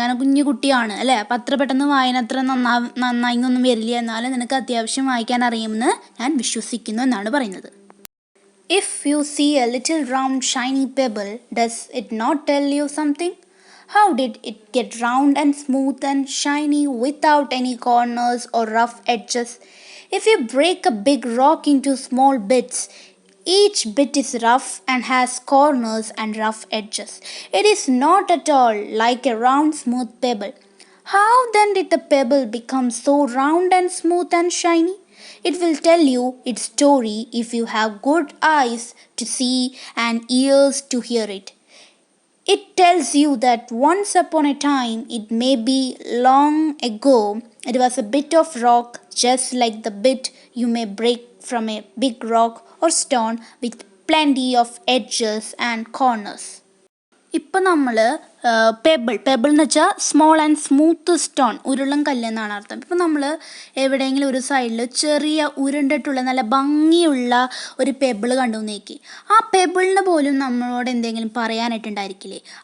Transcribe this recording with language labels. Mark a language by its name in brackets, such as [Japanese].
[Malayalam] കാരണം കുഞ്ഞു കുട്ടിയാണ്, അല്ലേ? അപ്പം അത്ര പെട്ടെന്ന് വായന അത്ര നന്നായിന്നൊന്നും വരില്ല. എന്നാലും നിനക്ക് അത്യാവശ്യം വായിക്കാൻ അറിയുമെന്ന് ഞാൻ വിശ്വസിക്കുന്നു എന്നാണ് പറയുന്നത്. [English] If you see a little round shiny pebble, does it not tell you something? How did it get round and smooth and shiny without any corners or rough edges? If you break a big rock into small bits, each bit is rough and has corners and rough edges. It is not at all like a round, smooth pebble. How then did the pebble become so round and smooth and shiny? It will tell you its story if you have good eyes to see and ears to hear it. It tells you that once upon a time, it may be long ago, it was a bit of rock just like the bit you may break from a big rock or stone with plenty of edges and corners. [Malayalam] ഇപ്പം നമ്മൾ pebble എന്ന് വെച്ചാൽ [English] small and smooth stone, [Malayalam] ഉരുളം കല്ല് എന്നാണ് അർത്ഥം. ഇപ്പം നമ്മൾ എവിടെയെങ്കിലും ഒരു സൈഡിൽ ചെറിയ ഉരുണ്ടിട്ടുള്ള നല്ല ഭംഗിയുള്ള ഒരു പെബിൾ കണ്ടു നോക്കി, ആ പെബിളിന് പോലും നമ്മളോട് എന്തെങ്കിലും പറയാനായിട്ടുണ്ടായിരിക്കില്ലേ?